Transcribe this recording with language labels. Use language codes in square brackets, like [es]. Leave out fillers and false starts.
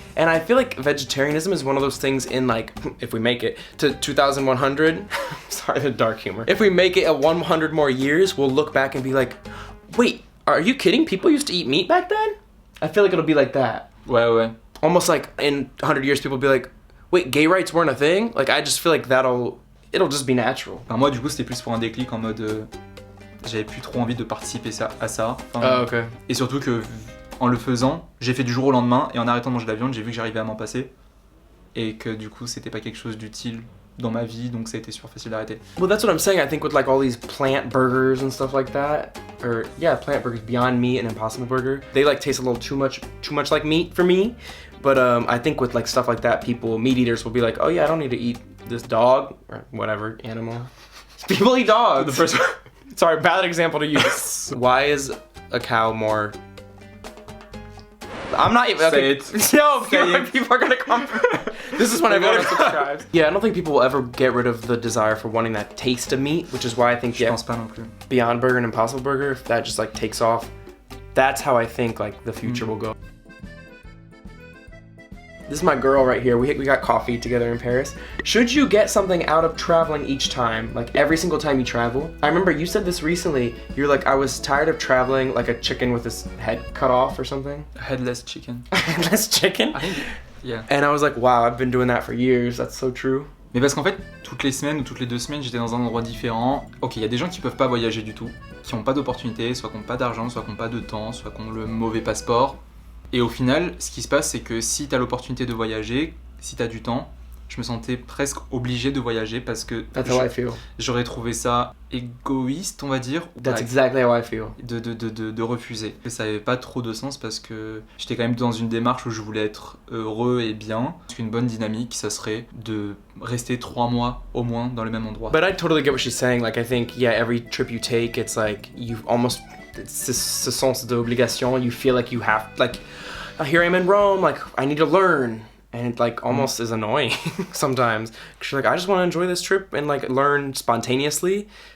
[en] And I feel like vegetarianism is one of those things in like, if we make it to 2100, sorry, the dark humor. If we make it at 100 more years, we'll look back and be like, wait, are you kidding? People used to eat meat back then? I feel like it'll be like that. [fr] Ouais. [en] Almost like in 100 years, people will be like, wait, gay rights weren't a thing? Like, I just feel like that'll it'll just be natural. [fr] Enfin, moi, du coup, c'était plus pour un déclic en mode... j'avais plus trop envie de participer à ça. Enfin, [en] Okay. [fr] Et surtout que, en le faisant, j'ai fait du jour au lendemain, et en arrêtant de manger de la viande, j'ai vu que j'arrivais à m'en passer. Et que du coup, c'était pas quelque chose d'utile dans ma vie, donc ça a été super facile d'arrêter. [en] Well, that's what I'm saying. I think with like all these plant burgers and stuff like that, or yeah, plant burgers, Beyond Meat and Impossible Burger, they like taste a little too much like meat for me. But I think with like stuff like that, meat eaters will be like, oh yeah, I don't need to eat this dog or whatever animal. People eat dogs. The first Sorry, bad example to use. Why is a cow more? I'm not even. Okay. Say it. No, Say people are gonna come. This is when everyone unsubscribes. Yeah, I don't think people will ever get rid of the desire for wanting that taste of meat, which is why I think [fr] Je pense pas non plus. [en] Beyond Burger and Impossible Burger, if that just like takes off, that's how I think like the future will go. This is my girl right here. We got coffee together in Paris. Should you get something out of traveling each time, like every single time you travel? I remember you said this recently. You're like, I was tired of traveling like a chicken with his head cut off or something. Headless chicken. Headless chicken? I think, yeah. And I was like, wow, I've been doing that for years. That's so true. [fr] Mais parce qu'en fait, toutes les semaines ou toutes les 2 semaines, j'étais dans un endroit différent. Ok, il y a des gens qui peuvent pas voyager du tout, qui ont pas d'opportunité, soit qui ont pas d'argent, soit qui ont pas de temps, soit qui ont le mauvais passeport. Et au final, ce qui se passe, c'est que si t'as l'opportunité de voyager, si t'as du temps, je me sentais presque obligé de voyager parce que j'aurais trouvé ça égoïste, on va dire. [en] That's exactly how I feel. [fr] De refuser. Et ça avait pas trop de sens parce que j'étais quand même dans une démarche où je voulais être heureux et bien. Parce qu'une bonne dynamique, ça serait de rester 3 mois au moins dans le même endroit. [en] But I totally get what she's saying. Like, I think, yeah, every trip you take, it's like, you almost, it's [fr] ce sens d'obligation. [en] You feel like you have, like, here I'm in Rome, like, I need to learn. And it like almost is annoying sometimes. Cause you're like, I just want to enjoy this trip and like learn spontaneously.